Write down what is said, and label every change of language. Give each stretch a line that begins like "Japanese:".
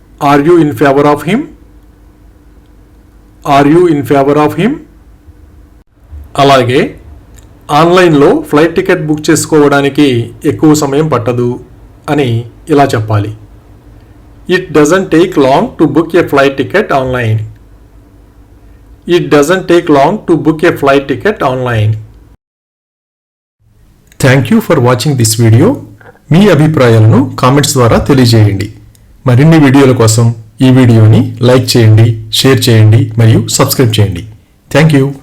English: Are you in favor of him? Are you in favor of him?
Telugu: అలాగే ఆన్లైన్లో flight ticket book చేసుకోవడానికి ఎక్కువ సమయం పట్టదు అని ఇలా చెప్పాలి.
English: It doesn't take long to book a flight ticket online. It doesn't take long to book a flight ticket online. Thank you for watching this video.
Telugu: మీ అభిప్రాయాలను కామెంట్స్ ద్వారా తెలియజేయండి. మరిన్ని వీడియోల కోసం ఈ వీడియోని లైక్ చేయండి, షేర్ చేయండి మరియు సబ్స్క్రైబ్ చేయండి. Thank you.